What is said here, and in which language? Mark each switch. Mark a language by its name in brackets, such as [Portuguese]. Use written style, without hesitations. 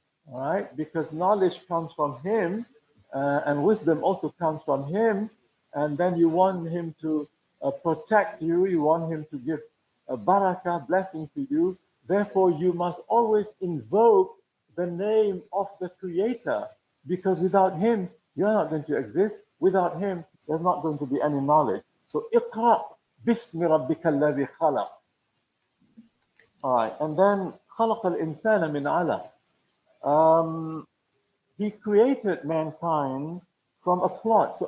[English] All right, because knowledge comes from Him, and wisdom also comes from Him, and then you want Him to protect you, you want Him to give a barakah, blessing to you. Therefore, you must always invoke the name of the Creator, because without Him, you're not going to exist. Without Him, there's not going to be any knowledge. [Arabic] So, اقرأ باسم ربك الذي خلق. [English] All right, and then [Arabic] خلق الإنسان من علق. [English] He created mankind from a clot.